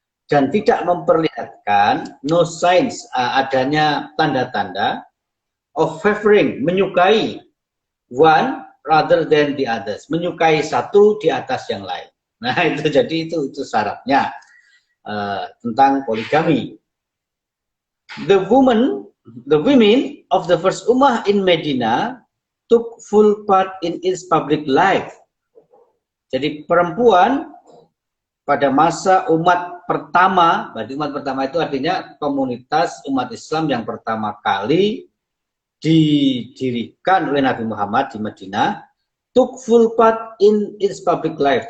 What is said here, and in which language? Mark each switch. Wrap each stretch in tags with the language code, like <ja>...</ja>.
<id>Dan tidak memperlihatkan</id> <en>no signs</en> <id>adanya tanda-tanda</id> <en>of favoring,</en> <id>menyukai</id> <en>one rather than the others,</en> <id>menyukai satu di atas yang lain. Nah itu jadi itu syaratnya tentang poligami.</id> <en>The women of the first ummah in Medina took full part in its public life.</en> <id>Jadi perempuan pada masa umat pertama, berarti umat pertama itu artinya komunitas umat Islam yang pertama kali didirikan oleh Nabi Muhammad di Madinah,</id> <en>took full part in its public life.</en>